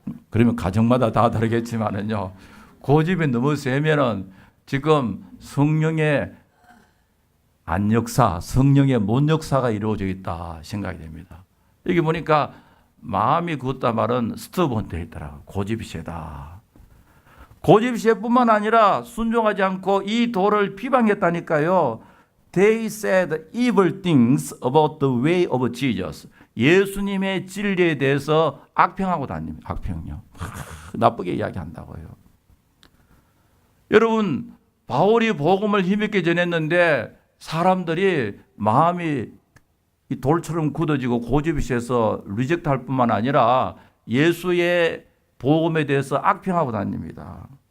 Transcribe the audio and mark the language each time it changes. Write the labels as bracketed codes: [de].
[ko] 그러면 가정마다 다 다르겠지만은요, 고집이 너무 세면은 지금 성령의 안역사, 성령의 못역사가 이루어져 있다 생각이 됩니다. 여기 보니까 마음이 굳다 말은 스터번 되어 있더라고요. 고집이 세다. 고집시에뿐만 아니라 순종하지 않고 이 도를 비방했다니까요. [en] They said evil things about the way of Jesus. [ko] 예수님의 진리에 대해서 악평하고 다닙니다. 악평요. 나쁘게 이야기한다고요. 여러분, 바울이 복음을 힘있게 전했는데 사람들이 마음이 이 돌처럼 굳어지고 고집이 세서 리젝트할 뿐만 아니라 예수의 복음에 대해서 악평하고 다닙니다.